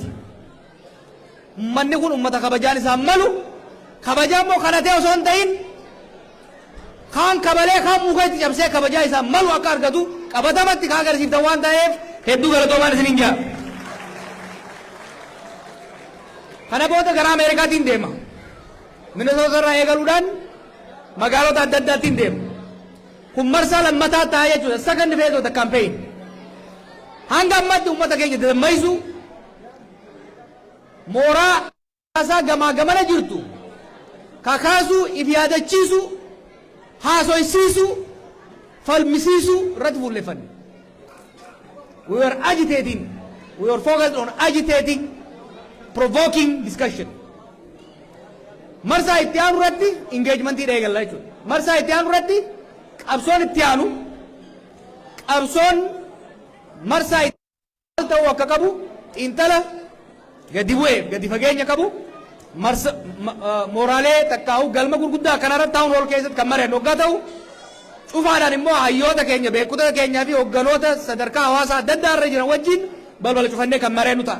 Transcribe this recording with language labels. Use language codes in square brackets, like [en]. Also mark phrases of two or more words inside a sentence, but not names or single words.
[om] Ummanni kun ummata kabajaan isaan malu kabajaa immoo kadhatee osoo hin ta'in kaan kabalee kaan muka itti cabsee kabajaa isaan malu akka argatu qabatamatti kaa agarsiiftan waan ta'eef hedduu galatoomaan isiniin jira. Kana booda gara Ameerikaatiin deema. Minnesota irraa eegaluudhaan magaalota adda addaattiin deema. Kun marsaa lammataa ta'aa jechuudha. [en] Second phase of the campaign. [om] Hanga ammatti uummata keenya dammaysu mooraa isaa gamaa gamana jirtu kakaasuu, if yaadachiisu, haasoysiisu, falmisiisu irratti fuulleffanne. [en] We were agitating. We were focused on agitating, provoking discussion. [om] Marsaa itti aanu irratti engagementii eegalla jechuudha. Marsaa itti aanu irratti qabsoon itti aanu qabsoon marsaa itti ta'uu akka qabu xiinxala gadi bu'ee gadi fageenya qabu mooraalee takkaa'u galma gurguddaa akkanarratti taa'uun ol keessatti kan mareen hoggaa ta'u cufaadhaan immoo hayyoota keenya beekota keenyaa fi hogganoota sadarkaa hawaasaa adda addaa irra jiran wajjin balbala cufannee kan mareenu ta'a.